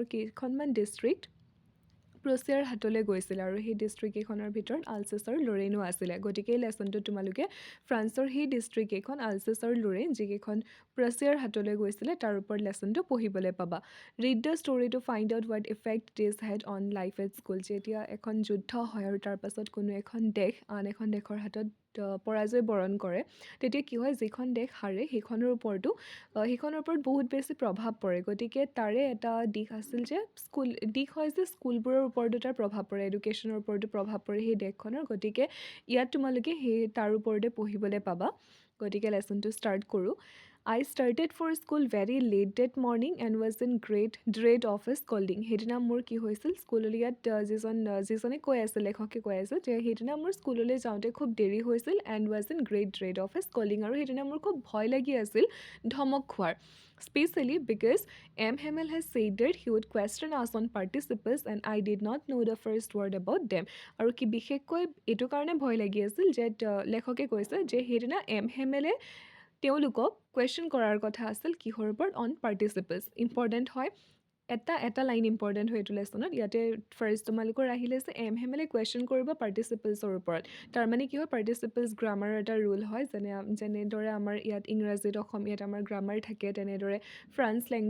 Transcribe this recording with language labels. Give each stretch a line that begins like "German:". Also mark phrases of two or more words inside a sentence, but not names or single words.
Assamese: কেইখনমান ডিষ্ট্ৰিক্ট প্ৰুছিয়াৰ হাতলৈ গৈছিল আৰু সেই ডিষ্ট্ৰিক্টকেইখনৰ ভিতৰত আলছেছ আৰু লৰেইনো আছিলে গতিকে এই লেসনটোত তোমালোকে ফ্ৰান্সৰ সেই ডিষ্ট্ৰিক্টকেইখন আলছেছ আৰু লৰেইন যিকেইখন প্ৰুছিয়াৰ হাতলৈ গৈছিলে তাৰ ওপৰত লেসনটো পঢ়িবলৈ পাবা
English: read the story to find out what effect this had on life at school
Assamese: যেতিয়া এখন যুদ্ধ হয় আৰু তাৰ পাছত কোনো এখন দেশ আন এখন দেশৰ হাতত পৰাজয় বৰণ কৰে তেতিয়া কি হয় যিখন দেশ হাৰে সেইখনৰ ওপৰত বহুত বেছি প্ৰভাৱ পৰে গতিকে তাৰে এটা দিশ আছিল যে দিশ হয় যে স্কুলবোৰৰ ওপৰতো তাৰ প্ৰভাৱ পৰে এডুকেশ্যনৰ ওপৰতো প্ৰভাৱ পৰে সেই দেশখনৰ গতিকে ইয়াত তোমালোকে সেই তাৰ ওপৰতে পঢ়িবলৈ পাবা গতিকে লেসনটো ষ্টাৰ্ট কৰোঁ
English: I started for school very late that morning and was in great dread of a scolding.
Assamese: সেইদিনা মোৰ কি হৈছিল স্কুললৈ ইয়াত যিজনে কৈ আছে লেখকে কৈ আছে যে সেইদিনা মোৰ স্কুললৈ যাওঁতে খুব দেৰি হৈছিল
English: and was in great dread of a scolding
Assamese: আৰু সেইদিনা মোৰ খুব ভয় লাগি আছিল ধমক খোৱাৰ
English: Especially because M. Hamel has said that he would question us on participles and I did not know the first word about them.
Assamese: আৰু কি বিশেষকৈ এইটো কাৰণে ভয় লাগি আছিল যে লেখকে কৈছে যে সেইদিনা এম হেমেলে তেওঁলোকক কুৱেশ্যন কৰাৰ কথা আছিল কিহৰ ওপৰত
English: on participles
Assamese: ইম্পৰ্টেণ্ট হয় এটা লাইন ইম্পৰ্টেণ্ট হয় এইটো লেসনত ইয়াতে ফাৰ্ষ্ট তোমালোকৰ আহিলে যে এম হেমেলে কুৱেশ্যন কৰিব পাৰ্টিচিপলছৰ ওপৰত তাৰমানে কি হয় পাৰ্টিচিপলছ গ্ৰামাৰৰ এটা ৰুল হয় যেনেদৰে আমাৰ ইয়াত ইংৰাজীত অসমীয়াত আমাৰ গ্ৰামাৰ থাকে তেনেদৰে ফ্ৰেঞ্চ